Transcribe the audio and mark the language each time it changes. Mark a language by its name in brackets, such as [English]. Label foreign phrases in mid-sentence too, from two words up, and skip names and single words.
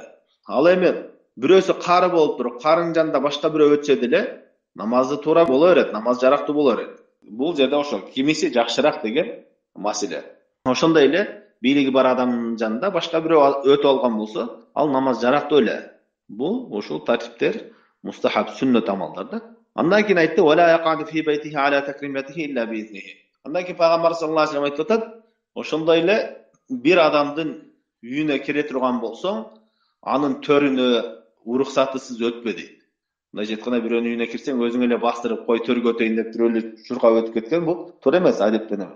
[Kyrgyz] Ал эми бирөөсү кары болуп туруп, карынын жанында башка бирөө өтсө деле, намазы туура боло берет, намаз жарактуу боло берет. Бул жерде ошол кимиси жакшыраак деген маселе. Ошондой эле бийлиги бар адамдын жанында башка бирөө өтүп алган болсо, ал намаз жарактуу эле. Бул ушул тартиптер мустахаб, сүннөт амалдар да. Андан кийин айтты, [Arabic] "ولا يقعد في بيته على تكرمته إلا بإذنه." [Kyrgyz] Андан кийин Пайгамбар [Arabic] صلى الله عليه وسلم [Kyrgyz] айтып атат, Ошондой эле bir адамдын үйүнө кире турган болсоң, анын төрүнө уруксатысыз өтпө дейт. Мындайча айтканда бирөөнүн үйүнө кирсең, өзүң эле бастырып кой төргө өтөйүн деп туруп эле чуркап өтүп кеткен бул туура эмес, адептен эмес.